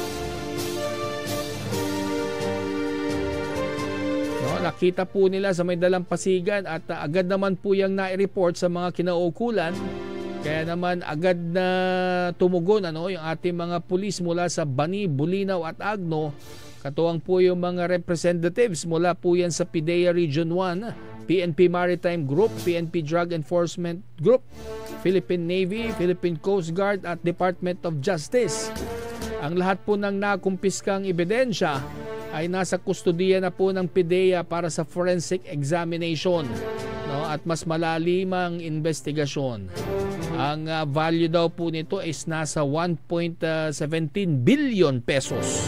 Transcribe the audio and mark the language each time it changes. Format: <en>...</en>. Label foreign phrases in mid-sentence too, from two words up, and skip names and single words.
<tl>Nakita po nila sa may dalampasigan at agad naman po yung na-report sa mga kinaukulan. Kaya naman agad na tumugon yung ating mga pulis mula sa Bani, Bulinaw at Agno. Katuwang po yung mga representatives mula po yan sa PDEA Region 1 PNP Maritime Group, PNP Drug Enforcement Group, Philippine Navy, Philippine Coast Guard at Department of Justice. Ang lahat po ng nakumpiskang ebidensya ay nasa kustodiya na po ng PIDEA para sa</tl> <en>forensic examination,</en> <tl>no? At mas malalimang investigasyon. Ang value daw po nito is nasa 1.17 billion pesos.</tl>